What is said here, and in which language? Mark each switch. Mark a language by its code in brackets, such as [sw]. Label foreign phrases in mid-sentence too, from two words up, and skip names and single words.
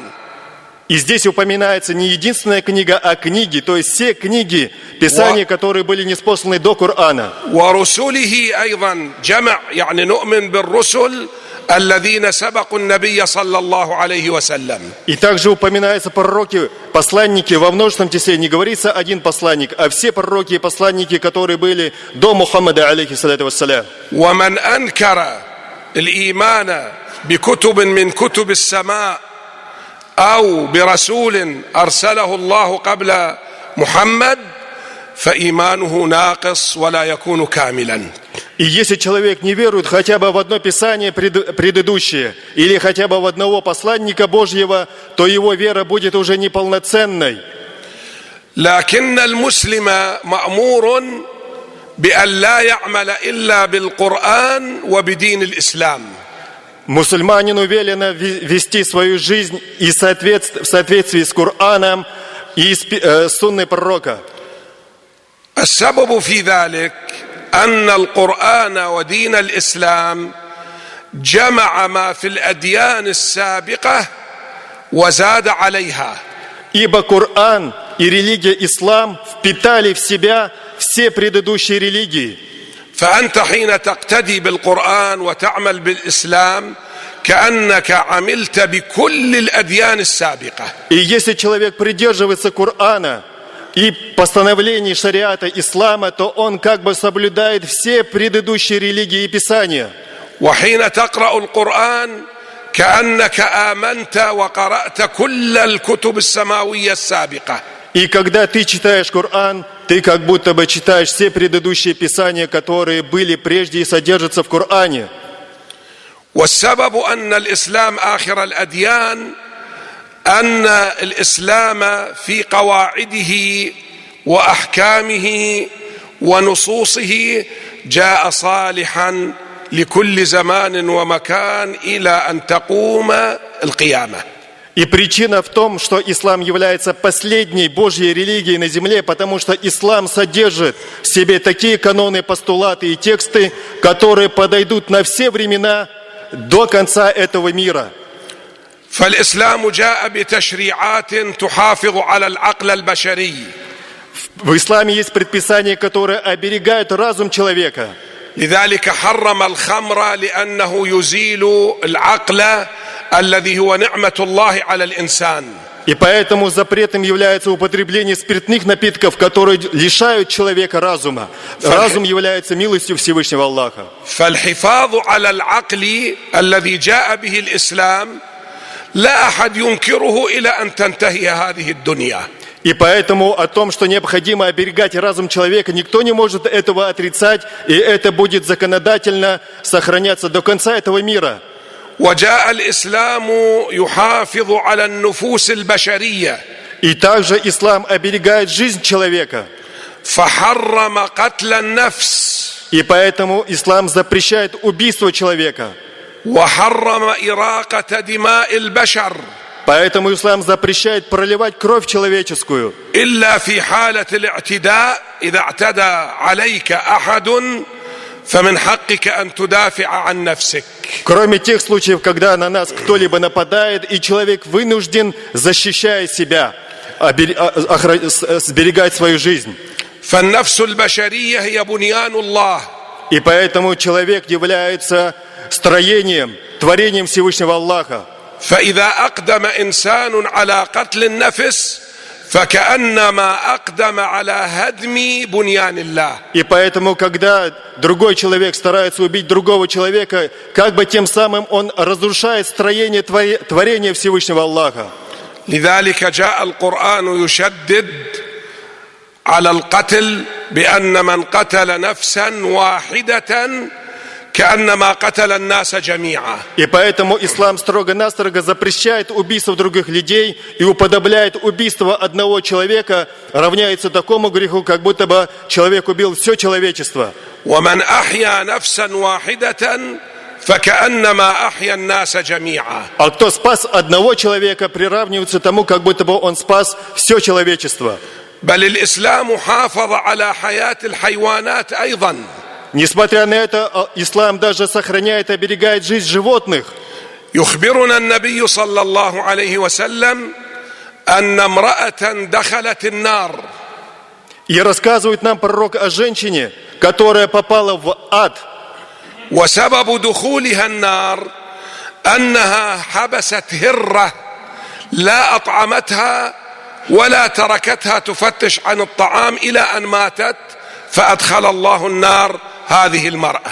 [ru] И здесь упоминается не единственная книга, а книги, то есть все книги, писания, которые были ниспосланы до Корана. [ar] ورسله أيضا جمع يعني نؤمن بالرسل الذين سبقوا النبي صلى الله عليه وسلم. [ru] И также упоминаются пророки, посланники во множественном числе. Не говорится один посланник, а все пророки и посланники, которые были до Мухаммада, [ar] عليه الصلاة والسلام. ومن أنكر الإيمان بكتب من كتب السماء أو برسول أرسله الله قبل محمد فإيمانه ناقص ولا يكون كاملا. [ru] И если человек не верует хотя бы в одно писание предыдущее, или хотя бы в одного посланника Божьего, то его вера будет уже неполноценной. [ar] لكن المسلم مأمور بأن لا يعمل إلا بالقرآن وبدين الإسلام. [ru] Мусульманину велено вести свою жизнь и в соответствии с Кораном и с сунной пророка. [ar] السبب في ذلك أن القرآن ودين الإسلام جمع ما في الأديان السابقة وزاد عليها. [ru] Ибо Коран и религия Ислам впитали в себя все предыдущие религии. [ar] فأنت حين تقتدي بالقرآن وتعمل بالإسلام كأنك عملت بكل الأديان السابقة. [ru] И если человек придерживается Корана и постановлений шариата ислама, то он как бы соблюдает все предыдущие религии и писания. [ar] وحين تقرأ القرآن كأنك آمنت وقرأت كل الكتب السماوية السابقة. [ru] И когда ты читаешь Коран, ты как будто бы читаешь все предыдущие писания, которые были прежде и содержатся в Коране. [ar] والسبب أن الإسلام آخر الأديان أن الإسلام في قواعده وأحكامه ونصوصه جاء صالحا لكل زمان ومكان إلى أن تقوم القيامة. [ru] И причина в том, что ислам является последней Божьей религией на земле, потому что ислам содержит в себе такие каноны, постулаты и тексты, которые подойдут на все времена до конца этого мира. [ar] فالإسلام جاء بتشريعات تحافظ على العقل البشري. [ru] В исламе есть предписания, которые оберегают разум человека. [ar] لذلك حرم الخمر لأنه يزيل العقل الذي هو نعمة الله على الإنسان. [ru] И поэтому запретом является употребление спиртных напитков, которые лишают человека разума. Разум является милостью Всевышнего Аллаха. [ar] فالحفاظ على العقل الذي جاء به الإسلام لا أحد ينكره إلى أن تنتهي هذه الدنيا. [ru] И поэтому о том, что необходимо оберегать разум человека, никто не может этого отрицать, и это будет законодательно сохраняться до конца этого мира. [ar] وجاء الإسلام يحافظ على النفوس البشرية. [ru] И также ислам оберегает жизнь человека. [ar] فحرم قتل النفس. [ru] И поэтому ислам запрещает убийство человека. [ar] وحرم إراقة دماء البشر [ru] Поэтому ислам запрещает проливать кровь человеческую. [ar] إلا في حالة الاعتداء إذا اعتدى عليك أحد فمن حقك أن تدافع عن نفسك. [ru] Кроме тех случаев, когда на нас кто-либо нападает, и человек вынужден, защищая себя, сберегать свою жизнь. [ar] فالنفس البشرية هي بنيان الله. [ru] И поэтому человек является строением, творением Всевышнего Аллаха. [ar] فإذا أقدم إنسان على قتل النفس فكأنما أقدم على هدم بنيان الله. [ru] И поэтому, когда другой человек старается убить другого человека, как бы тем самым он разрушает строение творения Всевышнего Аллаха. [ar] لذلك جاء القرآن يشدد على القتل بأن من قتل نفسا واحدة كأنما قتل الناس جميعا. [ru] И поэтому ислам строго-настрого запрещает убийство других людей и уподобляет убийство одного человека, равняется такому греху, как будто бы человек убил все человечество. [ar] ومن أحيا نفسا واحدة فكأنما أحيا الناس جميعا. [ru] А кто спас одного человека, приравнивается тому, как будто бы он спас все человечество. [ar] بل الإسلام حافظ على حياة الحيوانات أيضا. [ru] Несмотря на это, ислам даже сохраняет и оберегает жизнь животных. [ar] يخبرنا النبي صلى الله عليه وسلم أن امرأة دخلت النار. [ru] И рассказывает нам пророк о женщине, которая попала в ад. [ar] وسبب دخولها النار أنها حبست هرة لا أطعمتها ولا تركتها تفتش عن الطعام إلى أن ماتت فأدخل الله النار هذه المرأة.